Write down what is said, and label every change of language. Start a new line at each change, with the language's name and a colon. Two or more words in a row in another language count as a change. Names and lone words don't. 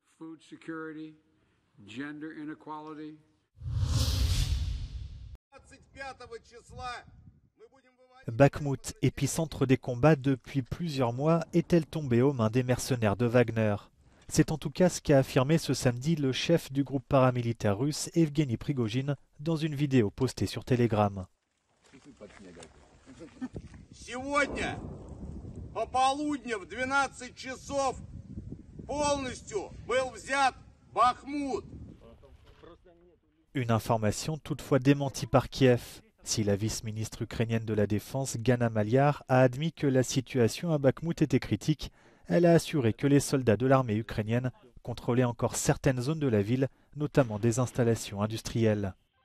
French: Bakhmout, épicentre des combats depuis plusieurs mois, est-elle tombée aux mains des mercenaires de Wagner? C'est en tout cas ce qu'a affirmé ce samedi le chef du groupe paramilitaire russe Evgeny Prigojine dans une vidéo postée sur Telegram.
Russian: Сегодня пополудня в 12 часов полностью был взят Бахмут.
French: Une information toutefois démentie par Kiev. Si la vice-ministre ukrainienne de la Défense, Gana Maliar, a admis que la situation à Bakhmout était critique, elle a assuré que les soldats de l'armée ukrainienne contrôlaient encore certaines zones de la ville, notamment des installations industrielles.